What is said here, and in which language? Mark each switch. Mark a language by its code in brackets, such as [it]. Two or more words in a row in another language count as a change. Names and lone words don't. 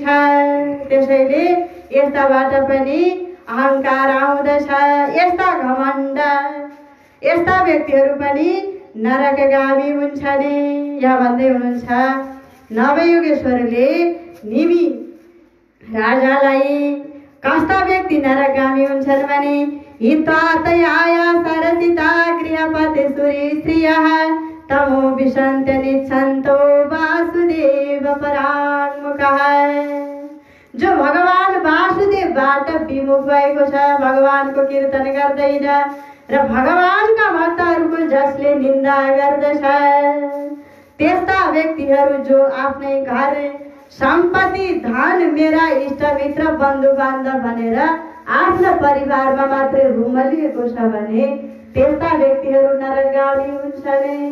[ne] त्यसैले यस्ताबाट पनि अहङ्कार आउँदछ। यस्ता घमण्ड, यस्ता व्यक्तिहरू पनि नरकगामी हुन्छन्। यहाँ भन्दै हुनुहुन्छ नवयोगेश्वरले निमि राजालाई कस्ता व्यक्ति नरकगामी हुन्छन् भने [sa] हित्वातयाया सरसिता गृहपति सुरी स्त्रियः तमो विशन्त निच्छन्तो वासुदेव पराङ्मुखः। [ne] जो भगवान वासुदेवबाट विमुख भएको छ, भगवानको कीर्तन गर्दैन र भगवानका भक्तहरूको जसले निन्दा गर्दछ, त्यस्ता व्यक्तिहरू जो आफ्नै घर सम्पत्ति धन मेरा इष्टमित्र बन्धु बान्धव भनेर आफ्नो परिवारमा मात्रै रुमलिएको छ भने त्यस्ता व्यक्तिहरू नरकगामी हुन्छन्।